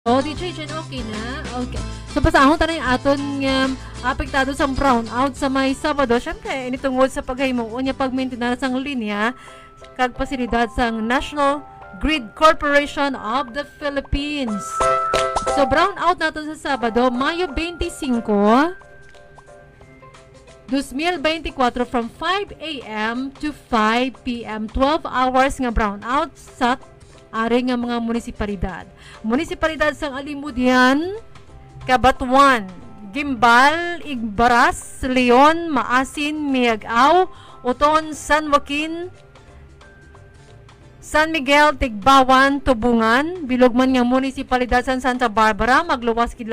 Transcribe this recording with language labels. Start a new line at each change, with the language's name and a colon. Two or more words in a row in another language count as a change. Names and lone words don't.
Hiligaynon: Oh, di Jen, okay na? Okay. So, basahon ta na yung aton nga apektado sa brownout sa may Sabado. Siyempre, ini tungod sa paghimuon niya pag-maintenance ang linya kag pasilidad sang National Grid Corporation of the Philippines. So, brownout natin sa Sabado, Mayo 25, 2024 from 5 a.m. to 5 p.m. 12 hours nga brownout sa ari nga mga munisipalidad. Munisipalidad sang Alimudian, Cabatuan, Gimbal, Igbaras, Leon, Maasin, Miagao, Uton, San Joaquin, San Miguel, Tigbawan, Tubungan, bilogman nga munisipalidad sa Santa Barbara, magluwas gid